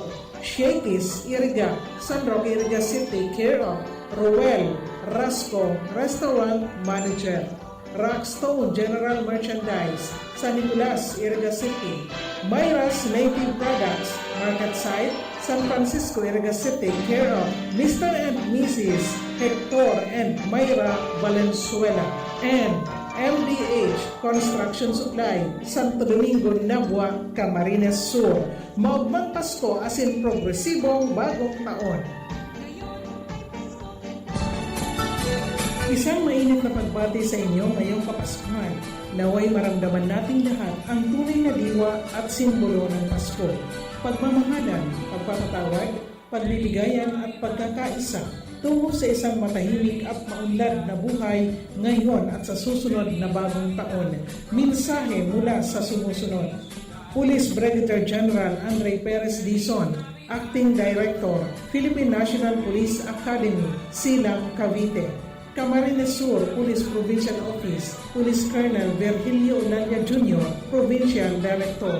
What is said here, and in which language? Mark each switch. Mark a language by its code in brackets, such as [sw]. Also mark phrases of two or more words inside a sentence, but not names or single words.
[en] Shakey's Iriga, San Roque, Iriga City, care of Ruel Rasco, Restaurant Manager. Rockstone General Merchandise, San Nicolas, Iriga City. Myra's Native Products, Market Site, San Francisco, Iriga City, care of Mr. and Mrs. Hector and Myra Valenzuela. And MDH Construction Supply, Santo Domingo, Nabua, Camarines Sur. [bik] Maugmang Pasko asin progresibong bagong taon. [tl] Isang mainit na pagbati sa inyo ngayong Kapaskuhan. Naway maramdaman nating lahat ang tunay na diwa at simbolo ng Pasko. Pagmamahalan, pagpapatawad, pagbibigayan at pagkakaisa tungo sa isang matahimik at maunlad na buhay ngayon at sa susunod na bagong taon. Mensahe mula sa sumusunod. [en] Police Brigadier General Andre Perez Dizon, Acting Director, Philippine National Police Academy, Silang, Cavite. Camarines Sur Police Provincial Office, Police Colonel Virgilio Olalia Jr., Provincial Director.